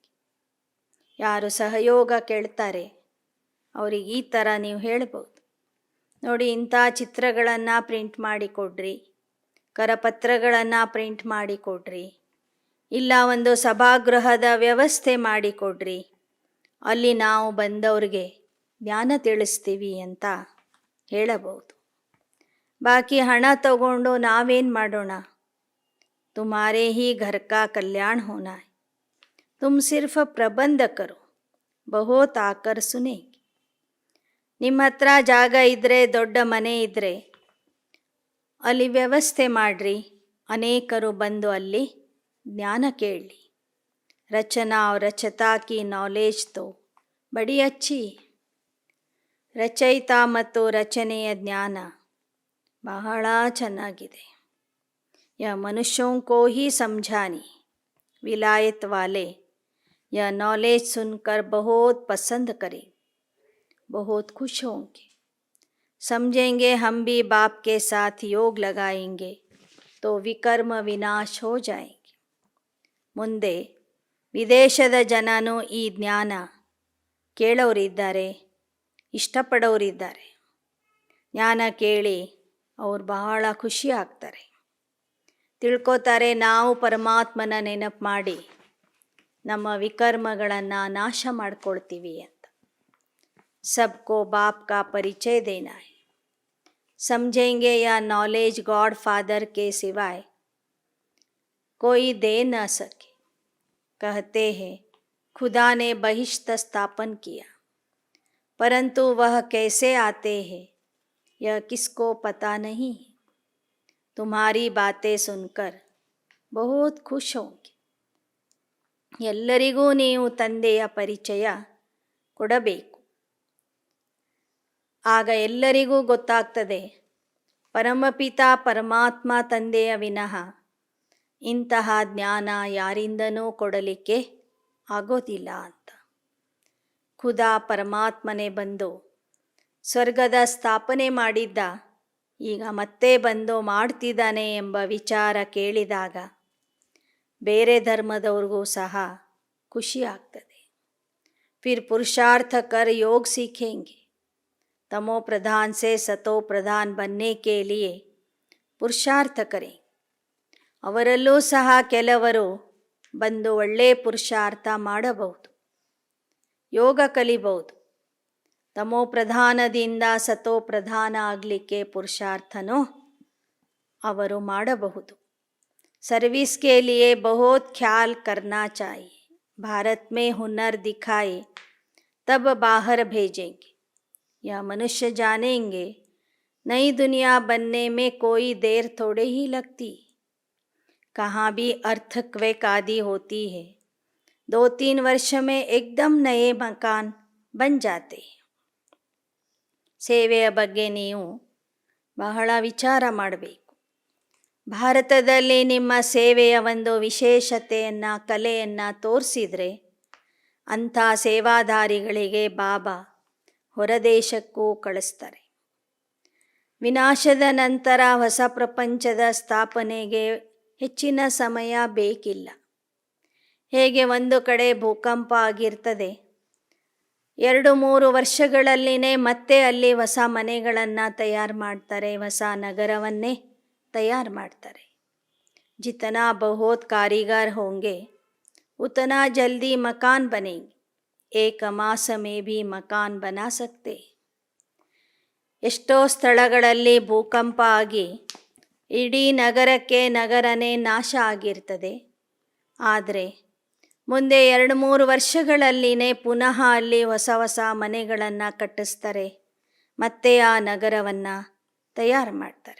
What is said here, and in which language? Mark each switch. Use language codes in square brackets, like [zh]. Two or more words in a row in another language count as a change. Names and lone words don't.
[kn] ಯಾರು ಸಹಯೋಗ ಕೇಳ್ತಾರೆ ಅವ್ರಿಗೆ ಈ ಥರ ನೀವು ಹೇಳ್ಬೋದು, ನೋಡಿ ಇಂಥ ಚಿತ್ರಗಳನ್ನು ಪ್ರಿಂಟ್ ಮಾಡಿ ಕೊಡ್ರಿ, ಕರಪತ್ರಗಳನ್ನು ಪ್ರಿಂಟ್ ಮಾಡಿ ಕೊಡ್ರಿ, ಇಲ್ಲ ಒಂದು ಸಭಾಗೃಹದ ವ್ಯವಸ್ಥೆ ಮಾಡಿ ಕೊಡ್ರಿ, ಅಲ್ಲಿ ನಾವು ಬಂದವ್ರಿಗೆ ಜ್ಞಾನ ತಿಳಿಸ್ತೀವಿ ಅಂತ ಹೇಳಬಹುದು. ಬಾಕಿ ಹಣ ತಗೊಂಡು ನಾವೇನು ಮಾಡೋಣ. [hi] तुम्हारे ही घर का कल्याण होना है. तुम सिर्फ प्रबंध करो, बहुत आकर सुनेंगे. [kn] ನಿಮ್ಮ ಹತ್ರ ಜಾಗ ಇದ್ದರೆ, ದೊಡ್ಡ ಮನೆ ಇದ್ದರೆ ಅಲ್ಲಿ ವ್ಯವಸ್ಥೆ ಮಾಡಿರಿ, ಅನೇಕರು ಬಂದು ಅಲ್ಲಿ ಜ್ಞಾನ ಕೇಳಲಿ. [hi] ರಚನಾ और रचता की नॉलेज तो बड़ी अच्छी. [kn] ರಚಯಿತ ಮತ್ತು ರಚನೆಯ ಜ್ಞಾನ ಬಹಳ ಚೆನ್ನಾಗಿದೆ. [hi] यह मनुष्यों को ही समझानी. विलायत वाले यह नॉलेज सुनकर बहुत पसंद करें, बहुत खुश होंगे. समझेंगे हम भी बाप के साथ योग लगाएंगे तो विकर्म विनाश हो जाएंगे. [kn] ಮುಂದೆ ವಿದೇಶದ ಜನನೂ ಈ ಜ್ಞಾನ ಕೇಳೋರಿದ್ದಾರೆ, ಇಷ್ಟಪಡೋರಿದ್ದಾರೆ. ಜ್ಞಾನ ಕೇಳಿ ಅವ್ರು ಬಹಳ ಖುಷಿ ಆಗ್ತಾರೆ. ತಿಳ್ಕೊತಾರೆ ನಾವು ಪರಮಾತ್ಮನ ನೆನಪು ಮಾಡಿ ನಮ್ಮ ವಿಕರ್ಮಗಳನ್ನು ನಾಶ ಮಾಡ್ಕೊಳ್ತೀವಿ ಅಂತ. [hi] सबको बाप का परिचय देना है. समझेंगे या नॉलेज [en] God Father [hi] के सिवाय कोई दे न सके. कहते हैं खुदा ने बहिष्ठ स्थापन किया, परंतु वह कैसे आते हैं यह किसको पता नहीं है. तुम्हारी बातें सुनकर बहुत खुश होंगे. [kn] ಎಲ್ಲರಿಗೂ ನೀವು ತಂದೆಯ ಪರಿಚಯ ಕೊಡಬೇಕು. ಆಗ ಎಲ್ಲರಿಗೂ ಗೊತ್ತಾಗ್ತದೆ ಪರಮಪಿತ ಪರಮಾತ್ಮ ತಂದೆಯ ವಿನಃ ಇಂತಹ ಜ್ಞಾನ ಯಾರಿಂದನೂ ಕೊಡಲಿಕ್ಕೆ ಆಗೋದಿಲ್ಲ ಅಂತ. ಖುದಾ ಪರಮಾತ್ಮನೇ ಬಂದು ಸ್ವರ್ಗದ ಸ್ಥಾಪನೆ ಮಾಡಿದ್ದ, ಈಗ ಮತ್ತೆ ಬಂದು ಮಾಡ್ತಿದ್ದಾನೆ ಎಂಬ ವಿಚಾರ ಕೇಳಿದಾಗ ಬೇರೆ ಧರ್ಮದವ್ರಿಗೂ ಸಹ ಖುಷಿ ಆಗ್ತದೆ. [hi] फिर पुरुषार्थ कर योग सीखेंगे. तमो प्रधान से सतो प्रधान बनने के लिए पुरुषार्थ करे. [kn] ಅವರಲ್ಲೂ ಸಹ ಕೆಲವರು ಬಂದು ಒಳ್ಳೆಯ ಪುರುಷಾರ್ಥ ಮಾಡಬಹುದು, ಯೋಗ ಕಲಿಬಹುದು. ತಮೋ ಪ್ರಧಾನದಿಂದ ಸತೋ ಪ್ರಧಾನ ಆಗಲಿಕ್ಕೆ ಪುರುಷಾರ್ಥನೂ ಅವರು ಮಾಡಬಹುದು. [hi] सर्विस के लिए बहुत ख्याल करना चाहिए. भारत में हुनर दिखाए तब बाहर भेजेंगे. यह मनुष्य जानेंगे नई दुनिया बनने में कोई देर थोड़े ही लगती. कहाँ भी अर्थक्वेक आदि होती है, 2-3 वर्ष में एकदम नए मकान बन जाते हैं. [kn] ಸೇವೆಯ ಬಗ್ಗೆ ನೀವು ಬಹಳ ವಿಚಾರ ಮಾಡಬೇಕು. ಭಾರತದಲ್ಲಿ ನಿಮ್ಮ ಸೇವೆಯ ಒಂದು ವಿಶೇಷತೆಯನ್ನು ಕಲೆಯನ್ನು ತೋರಿಸಿದರೆ ಅಂಥ ಸೇವಾದಾರಿಗಳಿಗೆ ಬಾಬಾ ಹೊರದೇಶಕ್ಕೂ ಕಳಿಸ್ತಾರೆ. ವಿನಾಶದ ನಂತರ ಹೊಸ ಪ್ರಪಂಚದ ಸ್ಥಾಪನೆಗೆ ಹೆಚ್ಚಿನ ಸಮಯ ಬೇಕಿಲ್ಲ. ಹೇಗೆ ಒಂದು ಕಡೆ ಭೂಕಂಪ ಆಗಿರ್ತದೆ, 2-3 ವರ್ಷಗಳಲ್ಲಿನೇ ಮತ್ತೆ ಅಲ್ಲಿ ಹೊಸ ಮನೆಗಳನ್ನು ತಯಾರು ಮಾಡ್ತಾರೆ, ಹೊಸ ನಗರವನ್ನೇ तैयार ಮಾಡ್ತಾರೆ. [hi] जितना बहुत कारीगर होंगे उतना जल्दी मकान बनेंगे. 1 मास में भी मकान बना सकते. [kn] ಎಷ್ಟೋ ಸ್ಥಳಗಳಲ್ಲಿ ಭೂಕಂಪ ಆಗಿ ಇಡೀ ನಗರನೇ ನಾಶ ಆಗಿರ್ತದೆ. ಆದರೆ ಮುಂದೆ 2-3 ವರ್ಷಗಳಲ್ಲಿನೇ ಪುನಃ ಅಲ್ಲಿ ಹೊಸ ಹೊಸ ಮನೆಗಳನ್ನು ಕಟ್ಟಿಸ್ತಾರೆ, ಮತ್ತೆ ಆ ನಗರವನ್ನು ತಯಾರು ಮಾಡ್ತಾರೆ.